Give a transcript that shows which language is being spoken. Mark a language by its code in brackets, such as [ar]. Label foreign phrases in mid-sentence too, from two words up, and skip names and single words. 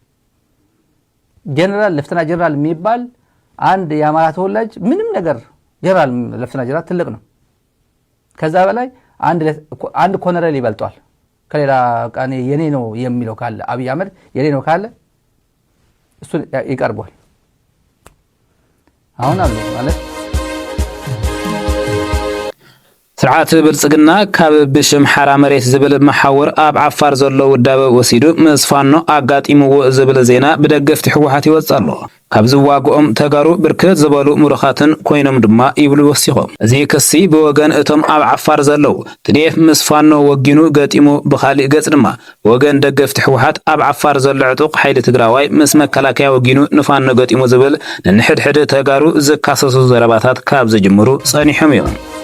[am] ጀነራል ለፍተና ጀነራል የሚባል አንድ የአማራ ተወላጅ ምንም ነገር ጀነራል ለፍተና ጀነራል ትልቅ ነው ከዛ በላይ አንድ ኮሎኔል ይበልጧል ከሌላ ቃኔ የኔ ነው የሚለው ካለ አብይ አህመድ የኔ ነው ካለ እሱ ይቀርባል አሁን አሉ [ti] ማለት ስርዓት ብልጽግና ካብ ብሽም ሓራ መሬት ዝብል መሓወር ኣብ ዓፋር ዘሎ ውዳበ ወሲዱ መስፋኖ ኣጋጢምዎ ዝብል ዜና ብደገፍቲ ህወሓት ይወጻሎ ካብ ዝዋግኦም ተጋሩ ብርክት ዝበሉ ሙሩኻትን ኮይኖም ድማ ይብሉ ወሲኾም እዚ ክሲ ብወገን እቶም ኣብ ዓፋር ዘለው TDF መስፋኖ ወጊኑ ገጢሙ ብኻሊእ ገጽ ድማ ወገን ደገፍቲ ህወሓት ኣብ ዓፋር ዘሎ ዕጡቕ ሓይሊ ትግራዋይ ምስ መከላከያ ወጊኑ ንፋኖ ገጢሙ ዝብል ንሕድሕድ ተጋሩ ዝካሰሱ ዘረባታት ካብ ዝጅምሩ ጸኒሖም እዮም